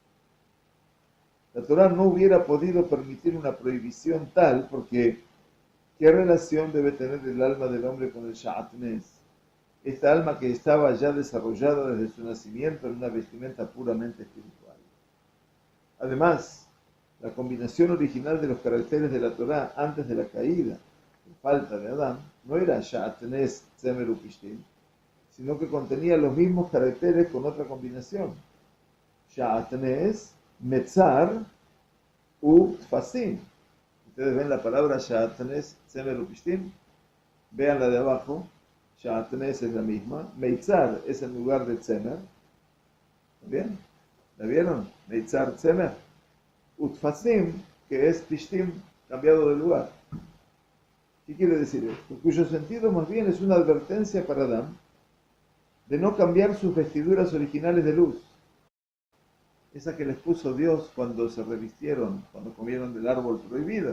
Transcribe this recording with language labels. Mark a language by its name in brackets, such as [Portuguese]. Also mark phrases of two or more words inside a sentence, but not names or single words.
[Spanish] La Torá no hubiera podido permitir una prohibición tal porque ¿qué relación debe tener el alma del hombre con el sha'atnez? Esta alma que estaba ya desarrollada desde su nacimiento en una vestimenta puramente espiritual. Además, la combinación original de los caracteres de la Torá antes de la caída, en falta de Adán, no era [Hebrew] שעטנז צמר ופשתים, [Spanish] sino que contenía los mismos caracteres con otra combinación. [Hebrew] שעטנז, מצר, ו תפסים. [Spanish] Ustedes ven la palabra [Hebrew] שעטנז צמר ופשתים, [Spanish] vean la de abajo. Sha'atnez es la misma. Meitzar es en lugar de tzemer. ¿Bien? ¿La vieron? [Hebrew] מצר צמר. [Spanish] Utfasim, que es pishtim, cambiado de lugar. ¿Qué quiere decir esto? Cuyo sentido más bien es una advertencia para Adán de no cambiar sus vestiduras originales de luz. Esa que les puso Dios cuando se revistieron, cuando comieron del árbol prohibido.